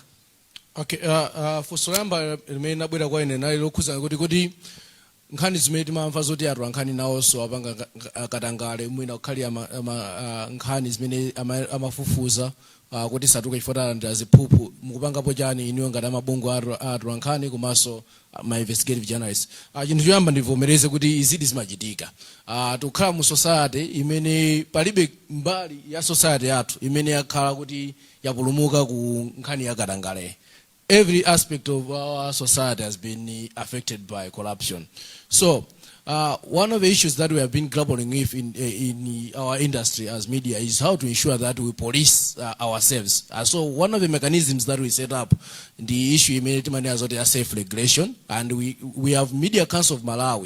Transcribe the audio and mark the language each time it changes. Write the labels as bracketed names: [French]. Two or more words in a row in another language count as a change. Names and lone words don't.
[Nyanja] Okay, funso yamba limene nabwera kwa ine nali lokhuza kuti nkhani zimene timamva zoti atu nkhani nawonso apanga katangale mwina kukhali nkhani zimene amafufuza kuti satuka chifukwa ndi aziphuphu mukupangapo chani iniyo ngati amabungu atu nkhani komanso ma [English] investigative journalists. [Nyanja] Chinthu choyamba ndivomereze kuti izidi zimachitika. Tukhala mu society imene palibe mbali ya society yathu imene yakhala kuti yapulumuka ku nkhani ya katangale. [English] Every aspect of our society has been affected by corruption. So, one of the issues that we have been grappling with in our industry as media is how to ensure that we police ourselves. So, one of the mechanisms that we set up, the issue immediately is self-regulation, and we have Media Council of Malawi.